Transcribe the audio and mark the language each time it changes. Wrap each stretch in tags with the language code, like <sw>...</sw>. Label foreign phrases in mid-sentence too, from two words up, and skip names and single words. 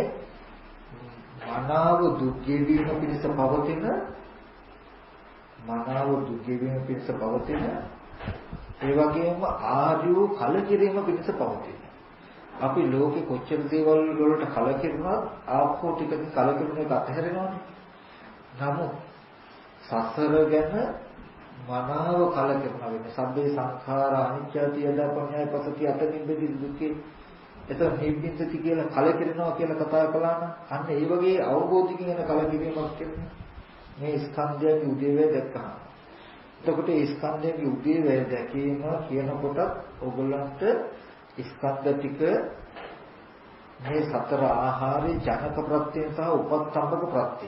<si>මනාව දුක් ගෙවීම පිණිස පවතින ඒ වගේම ආර්යෝ කලකිරීම පිණිස පවතින. අපි ලෝකෙ කොච්චර දේවල් වලට කලකිරුණත් ආපෝ ටිකකින් කලකිරුණ එක අතහැරෙනවනේ. නමුත් සසර ගැන මනාව කලකිරුණා වෙන්නේ.</si> <pi>සබ්බේ සංඛාර අනිත්‍යති යදා පඤ්ඤාය පසති අතනිබ්බති දුක්ඛේ.</pi> <si>එතන නිබ්බින්දති කියලා කලකිරෙනවා කියලා කතා කළා නම් අන්න ඒ වගේ අවබෝධකින් එන කලකිරීමක් කියන්නේ මේ ස්කන්ධයන්ගේ උදේවැය දැක්කහම. එතකොට මේ ස්කන්ධයන්ගේ උදේවැය දැකීම කියනකොට ඔයගොල්ලන්ට ස්කන්ධ ටික මේ සතර ආහාරේ ජනක ප්‍රත්‍යය සහ උපස්තම්භක ප්‍රත්‍යය.</si>